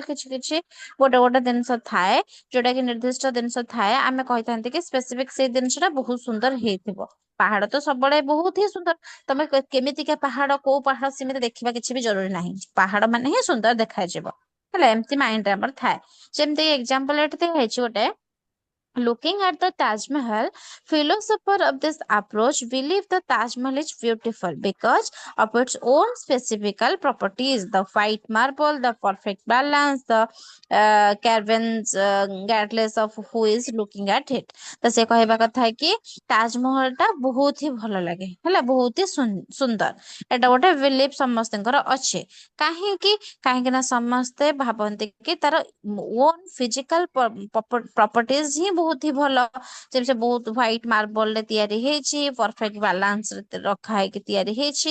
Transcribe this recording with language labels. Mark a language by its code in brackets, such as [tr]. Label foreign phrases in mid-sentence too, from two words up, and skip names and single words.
[or] କିଛି କିଛି ଗୋଟେ ଗୋଟେ ଜିନିଷ ଥାଏ ଯୋଉଟା କି ନିର୍ଦ୍ଦିଷ୍ଟ ଜିନିଷ ଥାଏ ଆମେ କହିଥାନ୍ତି କି ସ୍ପେସିଫିକ ସେଇ ଜିନିଷ ଟା ବହୁତ ସୁନ୍ଦର ହେଇଥିବ ପାହାଡ ତ ସବୁବେଳେ ବହୁତ ହିଁ ସୁନ୍ଦର ତମେ କେମିତିକା ପାହାଡ କୋଉ ପାହାଡ ସେମିତି ଦେଖିବା କିଛି ବି ଜରୁରୀ ନାହିଁ ପାହାଡ ମାନେ ହିଁ ସୁନ୍ଦର ଦେଖାଯିବ ହେଲା ଏମିତି ମାଇଣ୍ଡ ରେ ଆମର ଥାଏ [en] example [or] ଏଠି ହେଇଛି ଗୋଟେ [en] looking at the Taj Mahal, philosophers of this approach believe the Taj Mahal is beautiful because of its own specific properties. The white marble, the perfect balance, the caverns, regardless of who is looking at it. [or] ତ ସେ କହିବା କଥା [hi] है कि [or] ତାଜମହଲ ଟା ବହୁତ ହି ଭଲ ଲାଗେ ହେଲା ବହୁତ ହି ସୁନ୍ଦର ଏଟା ଗୋଟେ ବିଲିଫ ସମସ୍ତଙ୍କର ଅଛି କାହିଁକି କାହିଁକି ନା ସମସ୍ତେ ଭାବନ୍ତି କି ତାର [en] own physical properties [or] ହିଁ ବହୁତ ହି ଭଲ ଯେମିତି ବହୁତ [en] white marble [or] ରେ ତିଆରି ହେଇଛି [en] perfect balance [or] ରେ ରଖା ହେଇକି ତିଆରି ହେଇଛି